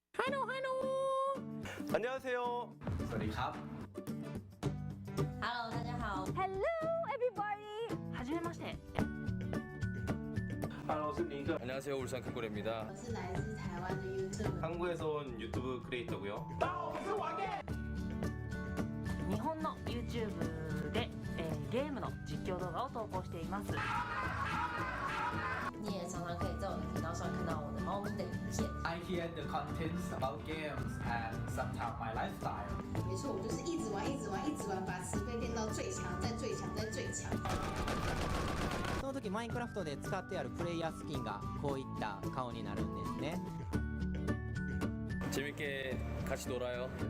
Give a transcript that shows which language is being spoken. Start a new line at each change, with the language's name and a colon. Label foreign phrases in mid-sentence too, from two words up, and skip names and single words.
Korean: 안녕하세요.
Thai: สวัสดีครับ
Chinese: Hello，大家好，
English: Hello everybody はじめまして
Chinese: Hello，我是尼克，
Korean: 안녕하세요. 울산 큰고래입니다.
Chinese: 我是来自台湾的 YouTube。
Korean: 한국에서 온 유튜브 크리에이터고요.
Japanese: 日本の YouTube で、ゲームの実況動画を投稿しています。
Chinese: 你也常常可以在我的频道上看到我的猫咪的影片。
English: I hear the contents about games and sometimes my lifestyle.
Chinese: 没错，我就是一直玩，一直玩，一直玩，把持费练到最强，再最强，再最强。
Japanese: その時マインクラフトで使ってあるプレイヤースキンがこういった顔になるんですね。
Korean: 재밌게 같이 놀아요.